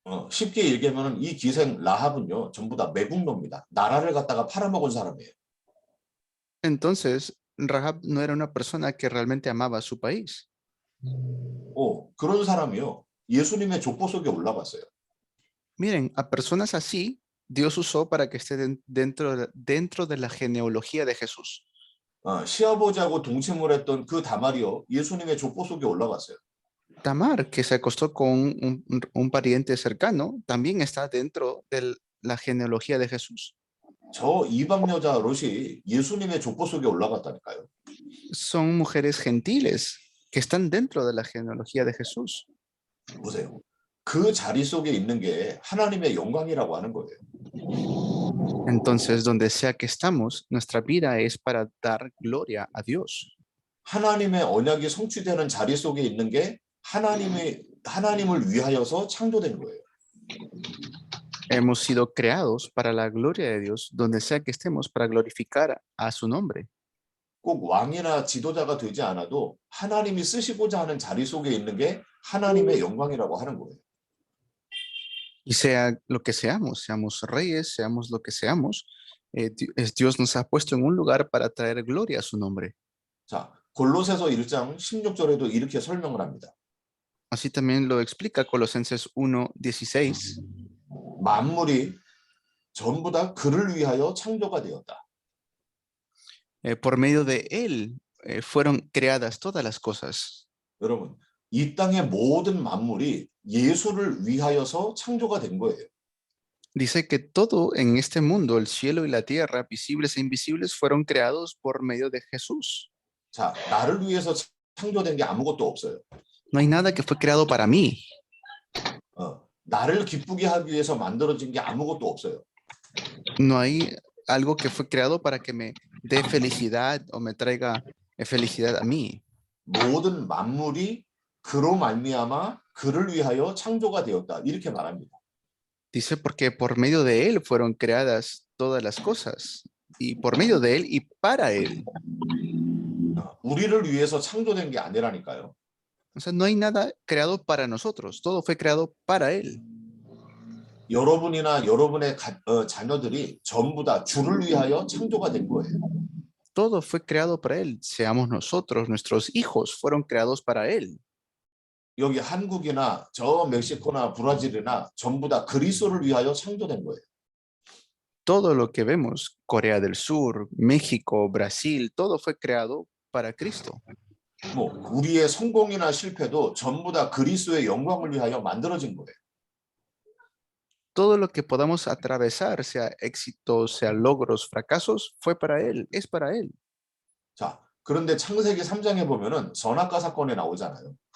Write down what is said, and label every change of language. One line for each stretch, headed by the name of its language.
Korean: 쉽게 얘기하면 이 기생 라합은요, 전부 다 매국노입니다. 나라를 갖다가 팔아먹은 사람이에요.
Spanish: Entonces, Rahab no era una persona que realmente amaba su país.
Korean: 그런 사람이요, 예수님의 족보 속에 올라갔어요.
Spanish: Miren, a personas así Dios usó para que estén dentro de la genealogía de Jesús.
Korean: 시아버지하고 동침을 했던 그 다말이요, 예수님의 족보 속에 올라갔어요.
Spanish: Tamar, que se acostó con un pariente cercano, también está dentro de la genealogía de Jesús.
Korean: 저 이방 여자 롯이 예수님의 족보 속에 올라갔다니까요.
Spanish: Son mujeres gentiles que están dentro de la genealogía de Jesús.
Korean: 보세요. 그 자리 속에 있는 게 하나님의 영광이라고 하는 거예요.
Spanish: Entonces, donde sea que estamos, nuestra vida es para dar gloria a Dios.
Korean: 하나님의 언약이 성취되는 자리 속에 있는 게 하나님을 위하여서 창조된 거예요.
Spanish: Hemos sido creados para la gloria de Dios, donde sea que estemos, para glorificar a su nombre.
Korean: 꼭 왕이나 지도자가 되지 않아도 하나님이 쓰시고자 하는 자리 속에 있는 게 하나님의 영광이라고 하는 거예요.
Spanish: Y sea lo que seamos reyes, seamos lo que seamos, Dios nos ha puesto en un lugar para traer gloria a su nombre.
Korean: 자, 골로새서 1장 16절에도 이렇게 설명을 합니다.
Spanish: Así también lo explica Colosenses 1:16.
Korean: 만물이 전부 다 그를 위하여 창조가 되었다.
Spanish: Por medio de él fueron creadas todas las cosas.
Korean: 여러분, 이 땅의 모든 만물이 예수를 위하여서 창조가 된 거예요.
Spanish: Dice que todo en este mundo, el cielo y la tierra, visibles e invisibles, fueron creados por medio de Jesús.
Korean: 자, 나를 위해서 창조된 게 아무것도 없어요.
Spanish: No hay nada que fue creado para mí.
Korean: 나를 기쁘게 하기 위해서 만들어진 게 아무것도 없어요.
Spanish: No hay algo que fue creado para que me dé felicidad o me traiga felicidad a mí.
Korean: 모든 만물이 그로 말미암아 그를 위하여 창조가 되었다. 이렇게 말합니다.
Spanish: Dice porque por medio de él fueron creadas todas las cosas y por medio de él y para él.
Korean: 우리를 위해서 창조된 게 아니라니까요.
Spanish: O sea, no hay nada creado para nosotros, todo fue creado para él.
Korean: 여러분이나 여러분의 자녀들이 전부 다 주를 위하여 창조가 된 거예요.
Spanish: Todo fue creado para Él. Seamos nosotros, nuestros hijos fueron creados para Él.
Korean: 여기 한국이나 저 멕시코나 브라질이나 전부 다 그리스도를 위하여 창조된 거예요.
Spanish: Todo lo que vemos, Corea del Sur, México, Brasil, todo fue creado para Cristo.
Korean: 뭐 우리의 성공이나 실패도 전부 다 그리스도의 영광을 위하여 만들어진 거예요.
Spanish: Todo lo que podamos atravesar, sea éxitos, sea logros, fracasos, fue para Él, es para Él.
Korean: 자, 그런데 창세기 3장에 보면은 선악과 사건이 나오잖아요.